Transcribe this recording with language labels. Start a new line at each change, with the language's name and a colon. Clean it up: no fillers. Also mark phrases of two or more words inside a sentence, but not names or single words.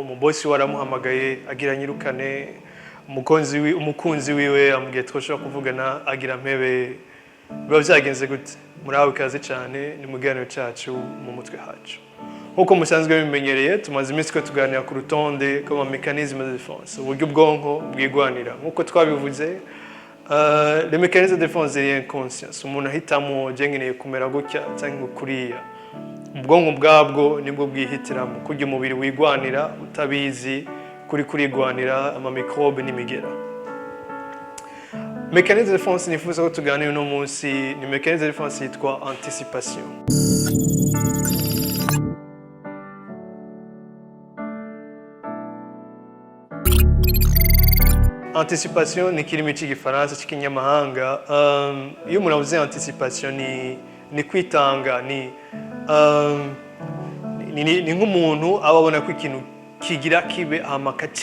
Rundi: mu bosi waramuhamagaye agira nyirukane umukunzi wiwe amubwiye twoshobora kuvugana agira mpebe biba byagenze gute muraho ikaze cyane ni mu kiganiro cyacu mu mutwe hacu nkuko musanzwe bimenyereye tumaze iminsi ko tuganira ku rutonde ko
French: mécanisme de défense
Rundi: uburyo ubwonko bwigwanira nkuko twabivuze
French: les mécanismes de défense c'est inconscience
Rundi: umuntu ahitamo ngeneye kumera gutya cyangwa kuriya ubwonko bwabwo nibwo bwihitiramo kujya umubiri wigwanira utabizi kurigwanira ama microbe n'imigera.
French: Mécanisme de défense
Rundi: nifuza ko tuganira uno munsi ni
French: mécanisme de défense
Rundi: yitwa anticipation. Anticipation ni kirimi cy'igifaransa cy'ikinyamahanga. Iyo umuntu avuze anticipation ni kwitanga ni nk'umuntu aba abona ko ikintu kigira kibe amakati